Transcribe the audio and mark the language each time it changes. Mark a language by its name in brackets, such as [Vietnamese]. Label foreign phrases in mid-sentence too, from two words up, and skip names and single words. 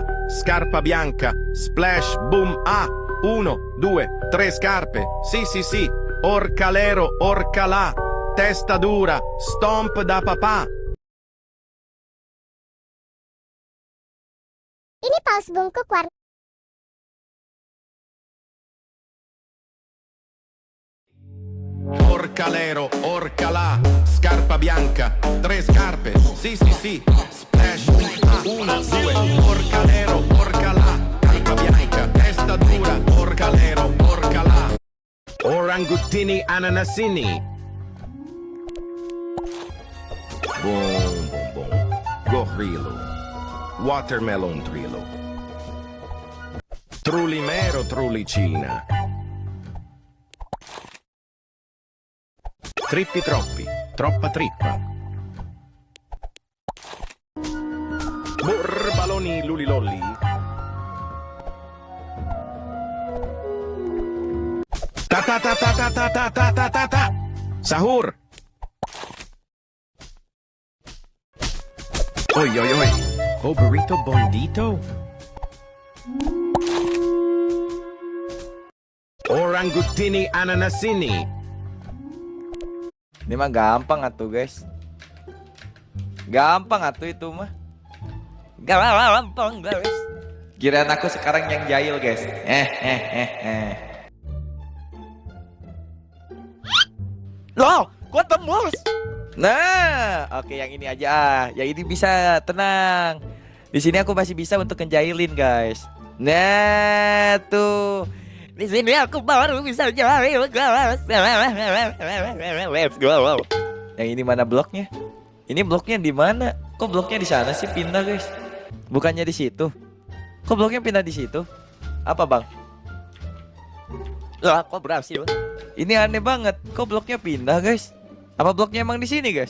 [Italian] Scarpa bianca. Splash, boom, ah. 1, 2, 3 scarpe. Sì, sì, sì. Orcalero, orcalà. Testa dura. Stomp da papà. [Indonesian] Ini paus bungkuk warna [Italian] Orcalero, orcalà. Scarpa bianca. 3 scarpe. Sì, sì, sì. Splash, 1, 2. Orcalero, orcalà. Scarpa bianca. Testa dura. Orcalero, orcalà. Oranguttini ananasini. Boom, boom, boom. Gorrillo. Watermelon trillo. Trulimero, trulicina. Trippi troppi, troppa trippa. Burbaloni lulilolli. Ta ta ta ta ta ta ta ta ta ta ta. Sahur. Oi oi oi. Oh burrito bondito. Oranguttini ananasini. [Indonesian] Ini mah gampang atuh guys. Gampang atuh itu mah. Gampang guys. Kirain aku sekarang yang jahil guys. Loh, kok tembus? Nah, oke yang ini aja. Yang ini bisa, tenang. Di sini aku masih bisa untuk ngejailin guys. Nah, tuh. Di sini aku baru bisa jahil guys. [English] Let's go. [Indonesian] Yang ini mana bloknya? Ini bloknya di mana? Kok bloknya di sana sih pindah guys? Bukannya di situ? Kok bloknya pindah di situ? Apa bang? Lah kok berhasil? Ini aneh banget. Kok bloknya pindah guys? Apa bloknya emang di sini guys?